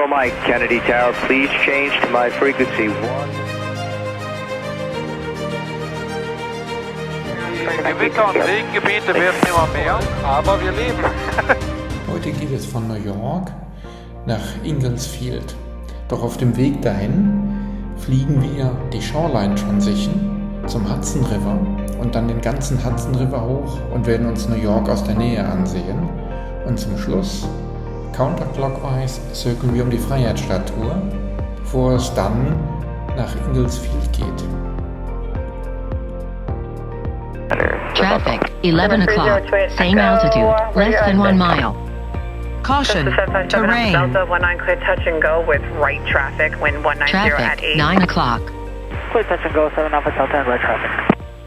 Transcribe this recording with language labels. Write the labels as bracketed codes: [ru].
[en] Mike, Kennedy Tower, please change to my frequency 1. [de] Die Gewitter und Regengebiete werden immer mehr, aber wir leben. Heute geht es von New York nach Ingalls Field. Doch auf dem Weg dahin fliegen wir die Shoreline Transition zum Hudson River und dann den ganzen Hudson River hoch und werden uns New York aus der Nähe ansehen. Und zum Schluss, counterclockwise, zirkeln wir um die Freiheitsstatue, bevor es dann nach Ingalls Field geht. [en] Traffic, 11 o'clock, same altitude, less than 1 mile. Caution, terrain. Delta 19 clear touch and go with right traffic, wind 190 at 8. Traffic, 9 o'clock. Clear touch and go, 7 Alpha Delta and right traffic.